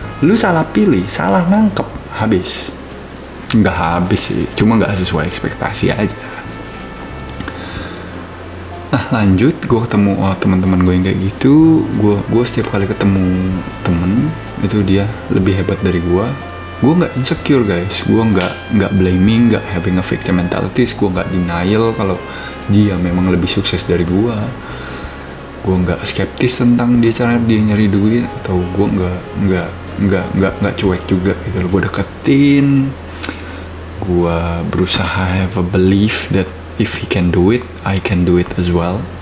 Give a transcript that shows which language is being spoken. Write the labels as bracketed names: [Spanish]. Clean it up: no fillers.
[Indonesian] Lu salah pilih, salah nangkep, habis. Nggak habis sih, cuma nggak sesuai ekspektasi aja. Nah lanjut, gue ketemu teman-teman gue yang kayak gitu. Gue setiap kali ketemu temen itu dia lebih hebat dari gue nggak insecure guys. Gue nggak [English] blaming, nggak having a victim mentality. [Indonesian] Gue nggak denial kalau dia memang lebih sukses dari gue nggak skeptis tentang cara dia nyari duit, atau gue nggak cuek juga gitu. Gue deketin, gue berusaha [English] have a belief that if he can do it, I can do it as well.